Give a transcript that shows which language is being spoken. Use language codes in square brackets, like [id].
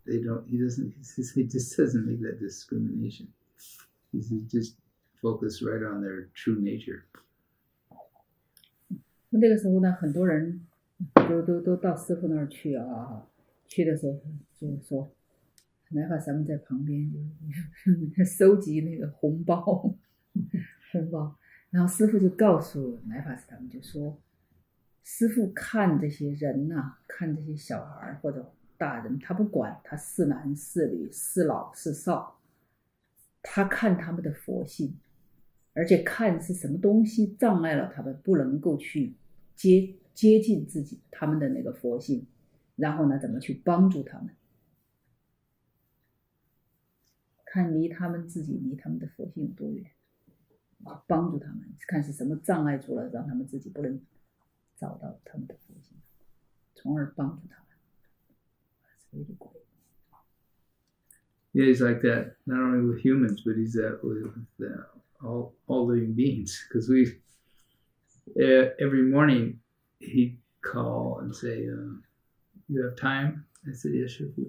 [en] He just doesn't make that discrimination. He says, just focus right on their true nature. [zh] 那个时候呢，很多人都到师父那儿去啊，去的时候就是说，来法师们在旁边就收集那个红包，然后师父就告诉来法师他们就说，师父看这些人看这些小孩或者大人，他不管他是男是女是老是少，他看他们的佛性，而且看是什么东西障碍了他们不能够去接近他们的那个佛性，然后呢怎么去帮助他们，看离他们的佛性有多远，帮助他们，看是什么障碍住了，让他们自己不能找到他们的佛性，从而帮助他们。 [en] That's really great. Yeah, he's like that, not only with humans, but he's that with all living beings. Because every morning he'd call and say, you have time? I said, yes, sure.